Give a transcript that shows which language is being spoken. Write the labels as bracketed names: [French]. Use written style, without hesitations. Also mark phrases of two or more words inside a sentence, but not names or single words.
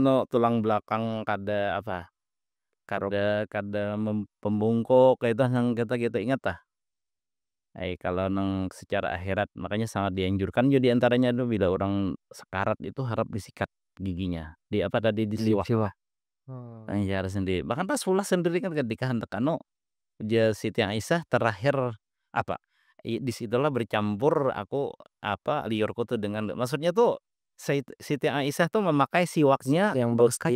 [Banjar] kadang kada tulang belakang kada apa, kada kada pembungkuk itu yang kita ingat tah. Kalau nang secara akhirat makanya sangat dianjurkan juga di antaranya tuh bila orang sekarat itu harap disikat giginya, di apa tadi, Lip disiwak. siwak. Oh. Iya harus sendiri. Bahkan Rasulullah sendiri kan ketika hendak anu, Siti Aisyah terakhir apa, di situlah bercampur liurku tuh dengan maksudnya tuh Siti Aisyah tuh memakai siwaknya Yang bekas